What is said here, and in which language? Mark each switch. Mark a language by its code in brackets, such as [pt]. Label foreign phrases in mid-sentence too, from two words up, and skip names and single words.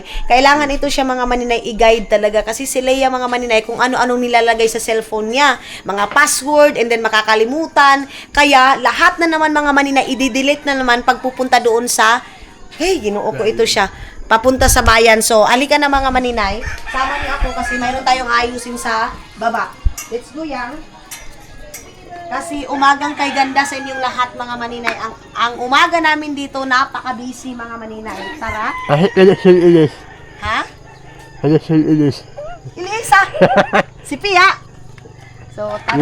[tl] Kailangan ito siya mga maninay i-guide talaga kasi si Leia mga maninay kung ano-anong nilalagay sa cellphone niya. Mga password and then makakalimutan. Kaya, lahat na naman mga maninay, i-delete na naman pagpupunta doon sa, hey, [ceb] ginoo ko [tl] ito siya. Papunta sa bayan. So, alika na mga maninay. Sama niyo ako kasi mayroon tayong ayusin sa baba. [en] Let's go yang. [tl] Kasi umagang kay ganda sa inyong lahat mga maninay. Ang umaga namin dito, napaka-busy mga maninay. Tara. Ilis. Ha? Ilis. Ilis ha? Si Pia. So, tara.